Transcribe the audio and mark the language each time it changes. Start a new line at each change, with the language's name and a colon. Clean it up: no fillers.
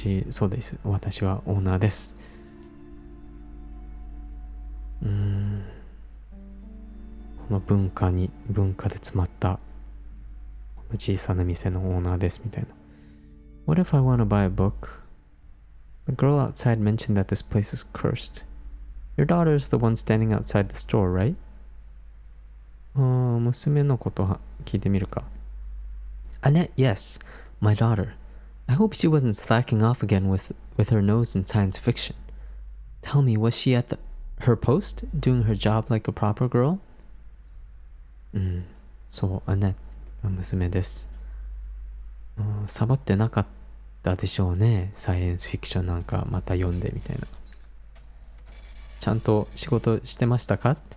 Japanese: そうです。私はオーナーです。この文化で詰まった小さな店のオーナーですみたいな。
English: What if I want to buy a book? The girl outside mentioned that this place is cursed. Your daughter is the one standing outside the store, right?
Japanese: 娘のこと聞いてみるか。
English: Annette, yes, my daughter. I hope she wasn't slacking off again with her nose in science fiction. Tell me, was she at her post, doing her job like a proper girl?
Japanese: そう、Annette の娘です。サボってなかったでしょうね。サイエンスフィクションなんかまた読んでみたいな。ちゃんと仕事してましたか？